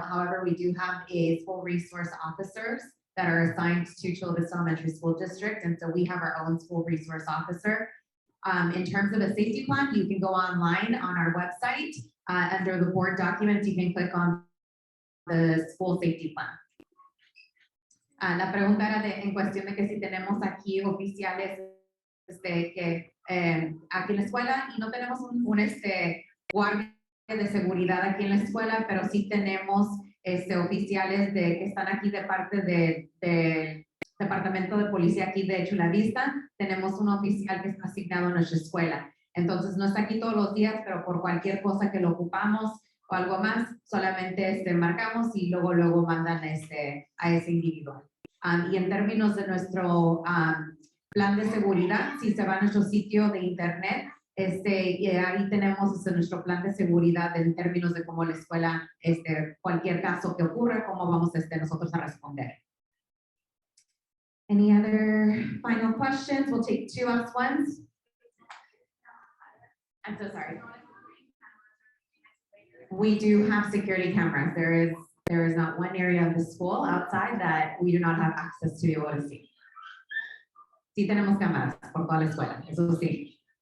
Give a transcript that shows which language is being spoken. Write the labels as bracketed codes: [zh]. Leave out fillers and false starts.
[en] However, we do have a school resource officers that are assigned to Chula Vista Elementary School District. And so we have our own school resource officer. In terms of a safety plan, you can go online on our website. Under the board documents, you can click on the school safety plan. [es] La pregunta era en cuestión de que si tenemos aquí oficiales que aquí en la escuela, y no tenemos un guardia de seguridad aquí en la escuela, pero sí tenemos oficiales que están aquí de parte del departamento de policía aquí de Chula Vista. Tenemos un oficial que está asignado a nuestra escuela. Entonces no está aquí todos los días, pero por cualquier cosa que lo ocupamos o algo más, solamente marcamos y luego mandan a ese individuo. Y en términos de nuestro plan de seguridad, si se va a nuestro sitio de internet, y ahí tenemos nuestro plan de seguridad en términos de cómo la escuela, cualquier caso que ocurra, cómo vamos nosotros a responder. [en] Any other final questions? We'll take 2 last ones. I'm so sorry. We do have security cameras. There is not one area of the school outside that we do not have access to be able to see. [es] Sí tenemos cámaras por toda la escuela, eso sí.